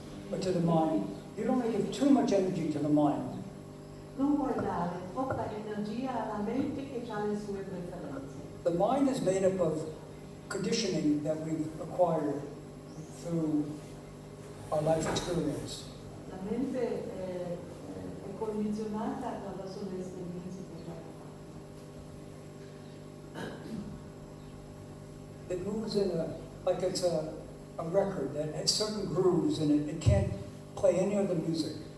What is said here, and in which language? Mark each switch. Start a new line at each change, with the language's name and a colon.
English: But to the mind, you don't want to give too much energy to the mind.
Italian: Non puoi dare troppa energia alla mente che ha le sue preferenze.
English: The mind is made up of conditioning that we've acquired through our life experience.
Italian: La mente è condizionata attraverso le esperienze che abbiamo fatto.
English: It moves in like it's a record that has certain grooves in it. It can't play any other music.